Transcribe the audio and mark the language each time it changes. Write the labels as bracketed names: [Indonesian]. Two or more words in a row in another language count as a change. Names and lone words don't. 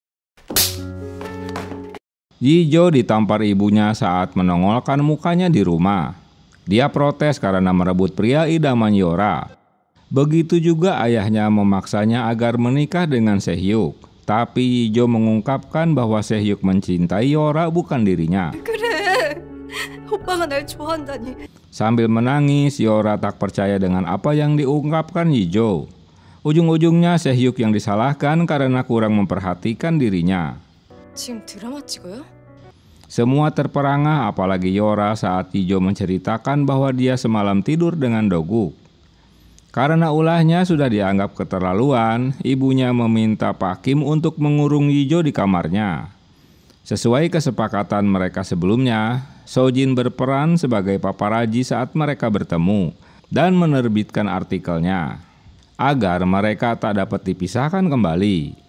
[Indonesian] Hijo ditampar ibunya saat menongolkan mukanya di rumah. Dia protes karena merebut pria idaman Yora. Begitu juga ayahnya memaksanya agar menikah dengan Se-hyuk. Tapi Hijo mengungkapkan bahwa Se-hyuk mencintai Yora bukan dirinya. [Korean] 그래. 오빠가 날 좋아한다니. [Indonesian] Sambil menangis, Yora tak percaya dengan apa yang diungkapkan Hijo. Ujung-ujungnya Se-hyuk yang disalahkan karena kurang memperhatikan dirinya. [Korean] 지금 드라마 찍어요? [Indonesian] Semua terperangah apalagi Yora saat Hijo menceritakan bahwa dia semalam tidur dengan Doguk. Karena ulahnya sudah dianggap keterlaluan, ibunya meminta Pak Kim untuk mengurung Hijo di kamarnya. Sesuai kesepakatan mereka sebelumnya, Sojin berperan sebagai paparazi saat mereka bertemu dan menerbitkan artikelnya agar mereka tak dapat dipisahkan kembali.